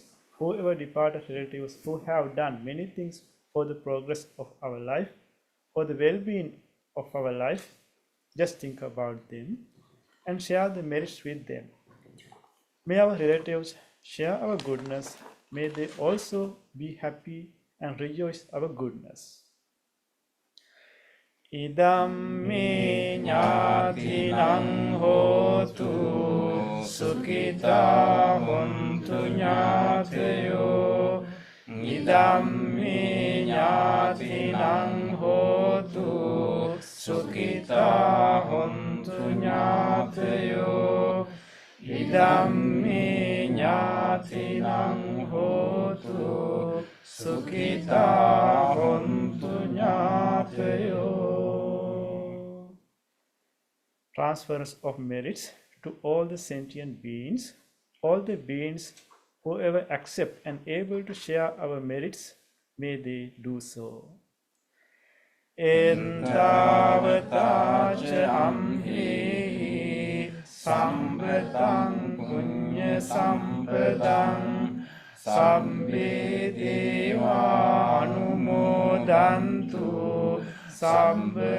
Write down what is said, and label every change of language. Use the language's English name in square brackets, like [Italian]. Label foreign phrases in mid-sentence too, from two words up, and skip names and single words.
[English] Whoever departed relatives who have done many things for the progress of our life, for the well-being of our life, just think about them and share the merits with them. May our relatives share our goodness. May they also be happy and rejoice our goodness. [Pali] Idam me ñātīnaṃ hotu sukhitā hontu ñātayo. Idam me ñātīnaṃ hotu sukhitā hontu ñātayo. Idam me ñātīnaṃ hotu sukhitā hontu ñātayo. [English] Transference of merits to all the sentient beings, all the beings whoever accept and able to share our merits, may they do so. [Pali] Entavata ca amhi sampataṃ puñya sampadaṃ sabbe deva anumodantu sabba